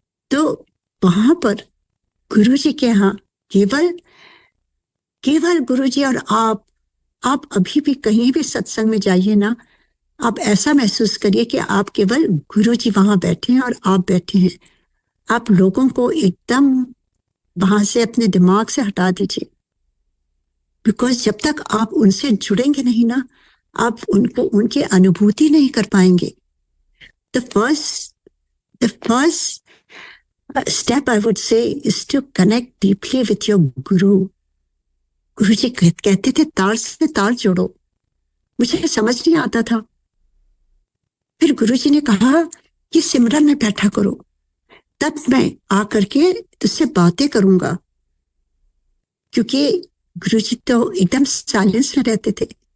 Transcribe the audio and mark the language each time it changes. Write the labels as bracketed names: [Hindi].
[Hindi] तो वहां पर गुरु जी के यहाँ केवल गुरु जी और आप अभी भी कहीं भी सत्संग में जाइए ना, आप ऐसा महसूस करिए कि आप केवल गुरु जी वहां बैठे हैं और आप बैठे हैं। आप लोगों को एकदम वहां से अपने दिमाग से हटा दीजिए, बिकॉज जब तक आप उनसे जुड़ेंगे नहीं ना, आप उनको उनकी अनुभूति नहीं कर पाएंगे। [English] The first step I would say is to connect deeply with your guru. [Hindi] गुरु जी कहते थे तार से तार जोड़ो। मुझे समझ नहीं आता था। फिर गुरु जी ने कहा कि सिमरन में बैठा करो, तब मैं आकर के तुझसे बातें करूंगा। क्योंकि गुरु जी तो एकदम साइलेंस में रहते थे।